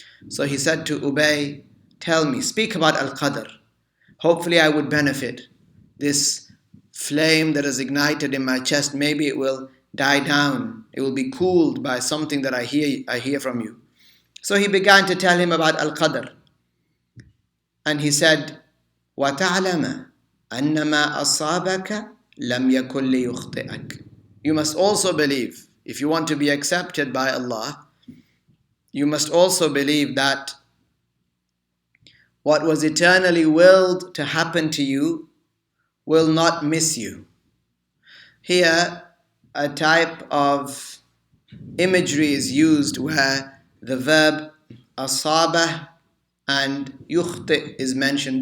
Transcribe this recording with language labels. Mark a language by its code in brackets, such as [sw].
[en] So he said to Ubay, tell me, speak about al-Qadar. Hopefully I would benefit. This flame that is ignited in my chest, maybe it will die down. It will be cooled by something that I hear from you. So he began to tell him about al-Qadar. And he said, [ar] وَتَعْلَمَ أَنَّ مَا أَصَابَكَ لَمْ يَكُنْ لِيُخْطِئَكَ. [en] You must also believe, if you want to be accepted by Allah, you must also believe that what was eternally willed to happen to you will not miss you. Here, a type of imagery is used where the verb asaba and yukhti is mentioned.